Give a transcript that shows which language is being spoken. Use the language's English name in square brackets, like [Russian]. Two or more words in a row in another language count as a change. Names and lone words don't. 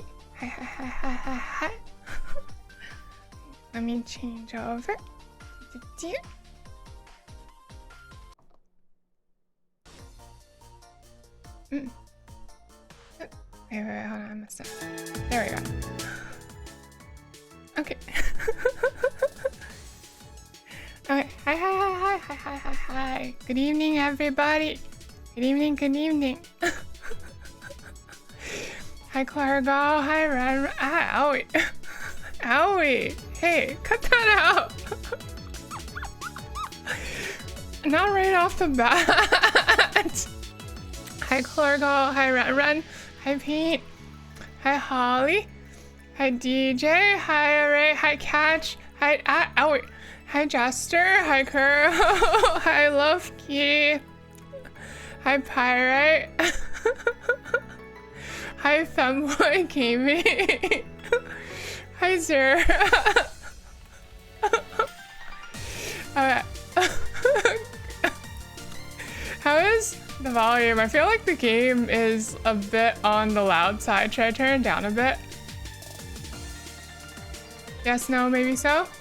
[English] Hi, hi, hi, hi, hi, hi. Let me change over. Wait, hold on, I messed up. There we go. Okay. Okay. Hi, hi, hi, hi, hi, hi, hi, hi. Good evening, everybody. Good evening, good evening. Hi, Clargo. Hi, Ren. Ah, owie. Owie. Hey, cut that out. Not right off the bat. Hi, Clargo. Hi, Ren. Hi, Pete. Hi, Holly. Hi, DJ. Hi, Ray. Hi, Catch. Hi, owie. Hi, Jester. Hi, Kuro. Hi, Lovekey. Hi, Pyrite. Hi, Femboy Gaming. Hi, Zara. How is the volume? I feel like the game is a bit on the loud side. Should I turn it down a bit? Yes, no, maybe so?